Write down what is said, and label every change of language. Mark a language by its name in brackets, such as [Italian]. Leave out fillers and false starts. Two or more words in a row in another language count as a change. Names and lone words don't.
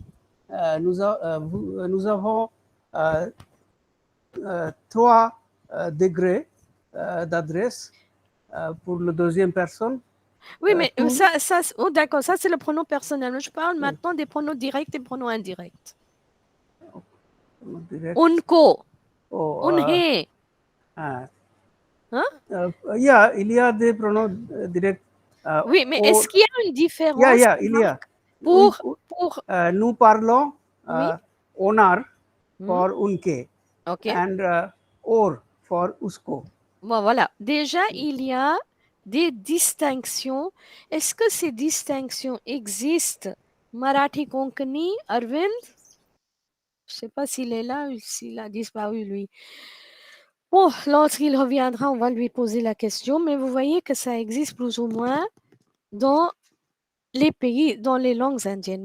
[French] Nous avons euh, trois degrés d'adresse pour la deuxième personne. Oui, mais Tout, oh, d'accord, ça c'est le pronom personnel. Je parle oui, maintenant des pronoms directs et pronoms indirects. direct. Unko, Oh, unhe, hein? Yeah, il y a des pronoms directs. Oui, mais Or, est-ce qu'il y a une différence il y a. pour, Nous parlons oui, onar hmm, [English] for unke ok. and or for usko. [French] Bon, voilà. Déjà, il y a des distinctions. Est-ce que ces distinctions existent? Marathi Konkani, Arvind? Je ne sais pas s'il est là ou s'il a disparu, lui. Bon, lorsqu'il reviendra, on va lui poser la question, mais vous voyez que ça existe plus ou moins dans les pays, dans les langues indiennes.